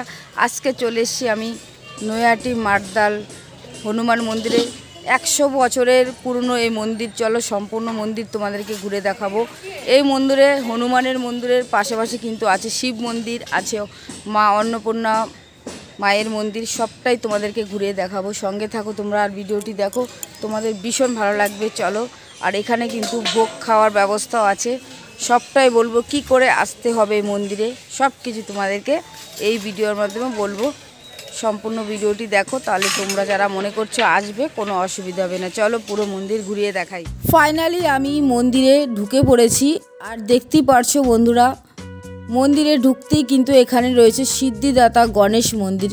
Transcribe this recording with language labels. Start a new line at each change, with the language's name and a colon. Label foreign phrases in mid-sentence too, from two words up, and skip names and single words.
Bangla: আজকে চলে এসেছি আমি নয়াটি মারদাল হনুমান মন্দিরে 100 বছরের পুরানো এই মন্দির। চলো সম্পূর্ণ মন্দির তোমাদেরকে ঘুরে দেখাবো। এই মন্দিরে হনুমানের মন্দিরের পাশাপাশি কিন্তু আছে শিব মন্দির, আছে মা অন্নপূর্ণা মায়ের মন্দির, সবটাই তোমাদেরকে ঘুরে দেখাবো। সঙ্গে থাকো তোমরা আর ভিডিওটি দেখো, তোমাদের ভীষণ ভালো লাগবে। চলো আর এখানে কিন্তু ভোগ খাওয়ার ব্যবস্থাও আছে, সবটাই বলবো কি করে আসতে হবে মন্দিরে, সব কিছু তোমাদেরকে এই ভিডিওর মাধ্যমে বলবো। সম্পূর্ণ ভিডিওটি দেখো, তাহলে তোমরা যারা মনে করছো আসবে কোনো অসুবিধা হবে না। চলো পুরো মন্দির ঘুরিয়ে দেখাই। ফাইনালি আমি মন্দিরে ঢুকে পড়েছি আর দেখতেই পারছো বন্ধুরা, মন্দিরে ঢুকতেই কিন্তু এখানে রয়েছে সিদ্ধিদাতা গণেশ মন্দির।